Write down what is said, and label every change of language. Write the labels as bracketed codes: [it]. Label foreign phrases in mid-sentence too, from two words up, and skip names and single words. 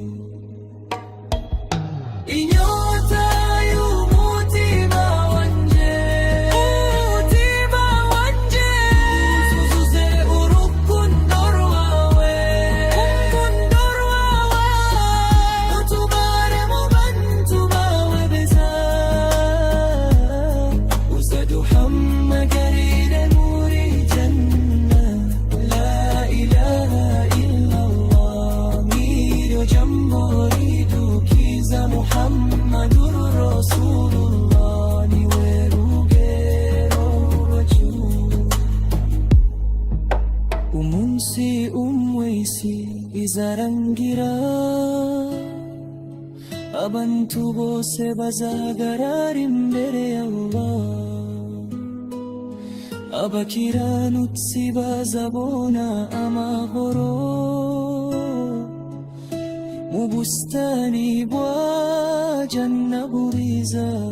[rw] Inyota y'umutima wanje uzuze urukundo rwawe, utubare mu bantu bawe beza, uzaduhamagarire muri janna. [ar] لا إله إلا الله, [rw] niryo jambo ridukiza. [ar] محمد رسول الله, [rw] niwe rugero rwacu. Umunsi umwe isi izarangira, abantu bose bazahagarara imbere ya Allah, abakiranutsi bazabona amahoro mu bustani bwa janna buriza.